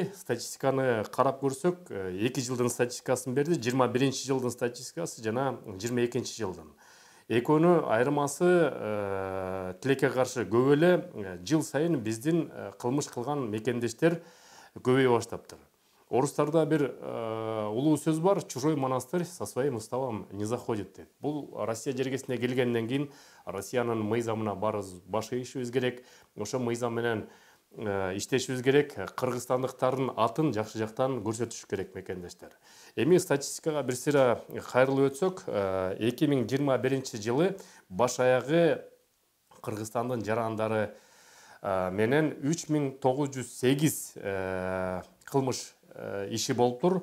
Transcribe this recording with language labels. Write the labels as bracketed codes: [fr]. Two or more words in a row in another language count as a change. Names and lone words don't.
[ky] Статистиканы карап көрсөк, 2 жылдын статистикасын берди, 21 жылдын статистикасы жана 22 жылдын. Экөөнү айырмасы тилекке каршы көп эле, жыл сайын биздин кылмыш кылган мекендештер көбөйө баштаптыр. Орустарда бир улуу сөз бар: [ru] чужой монастырь со своим уставом не заходит деп. [ky] Бул Россия жергесине келгенден кийин Россиянын мыйзамына баш ийишибиз керек. Ошо мыйзам менен иштешибиз керек. Кыргызстандыктардын атын жакшы жактан көрсөтүш керек мекендештер. Эми статистикага бир сыйра кайрылып өтсөк, 2021 жылы баш аягы Кыргызстандын жарандары менен 3908 кылмыш иши болуп тур.